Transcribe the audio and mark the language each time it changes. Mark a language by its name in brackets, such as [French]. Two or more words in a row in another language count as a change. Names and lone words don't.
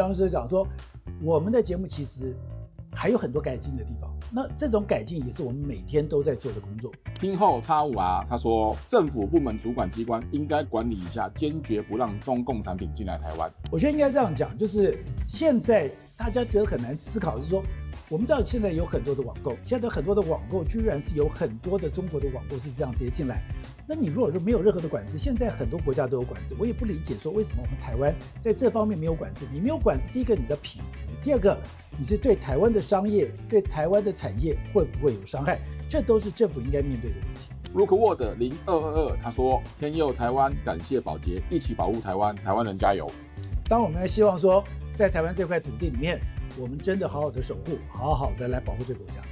[Chinese] 當時講說，我們的節目其實還有很多改進的地方，那這種改進也是我們每天都在做的工作。聽後X5R他說，政府部門主管機關應該管理一下，堅決不讓中共產品進來台灣。我覺得應該這樣講，就是現在大家覺得很難思考的是說，我們知道現在有很多的網購，現在很多的網購居然是有很多的中國的網購是這樣直接進來。那你如果說沒有任何的管制，現在很多國家都有管制，我也不理解說為什麼我们台灣在這方面沒有管制。你沒有管制，第一個你的品質，第二個你是對台灣的商業、對台灣的產業會不會有傷害，這都是政府應該面對的問題。 Rookwood 0222他說，天佑台灣，感謝寶傑，一起保護台灣，台灣人加油。當我們希望說在台灣這塊土地裡面， 我們真的好好的守護，好好的來保護這個國家。